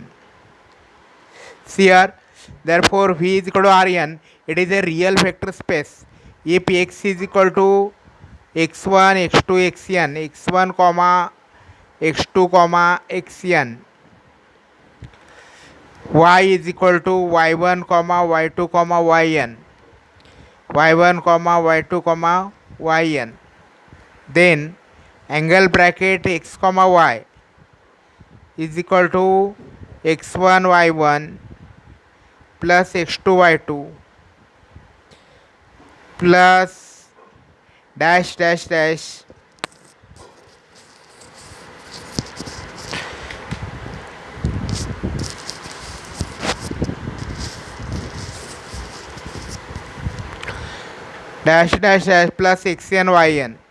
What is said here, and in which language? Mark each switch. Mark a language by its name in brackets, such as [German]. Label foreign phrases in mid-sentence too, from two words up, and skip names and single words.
[English] Here, therefore, V is equal to Rn. It is a real vector space. If x is equal to x1, x2, xn, x1, x2, xn, y is equal to y1, y2, yn, y1, y2, yn. Then angle bracket x, y is equal to x1, y1 plus x2, y2 plus dash dash dash dash dash dash plus xn, yn.